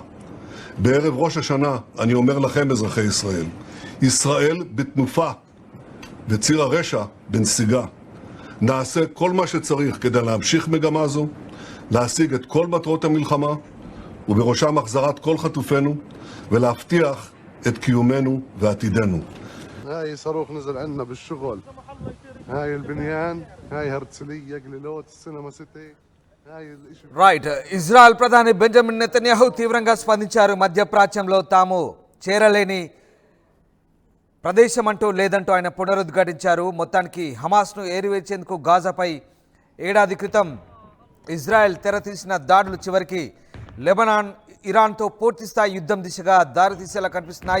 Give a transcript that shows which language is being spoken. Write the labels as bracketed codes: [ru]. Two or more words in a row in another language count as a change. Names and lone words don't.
[he] בערב ראש השנה אני אומר לכם, אזרחי ישראל, ישראל בתנופה וציר הרשע בנסיגה. נעשה כל מה שצריך כדי להמשיך מגמה זו, להשיג את כל מטרות המלחמה, ובראשם החזרת כל חטופינו, ולהבטיח את קיומנו ועתידנו. [ar] هاي صاروخ نزل عنا بالشغل. هاي البنيان، هاي هرتسلية، قليلوت، السينما سيتي. هاي الاشي [te] రైట్ ఇజ్రాయెల్ ప్రధాని బెంజమిన్ నెతన్యాహు తీవ్రంగా స్పందించారు. మధ్యప్రాచ్యంలో తాము చేరలేని ప్రదేశం అంటూ లేదంటూ ఆయన పునరుద్ఘాటించారు. మొత్తానికి హమాస్ను ఏరివేసేందుకు గాజాపై ఏడాది క్రితం ఇజ్రాయెల్ తెరతీసిన దాడులు చివరికి లెబనాన్ ఇరాన్తో పూర్తిస్థాయి యుద్ధం దిశగా దారితీసేలా కనిపిస్తున్నాయి.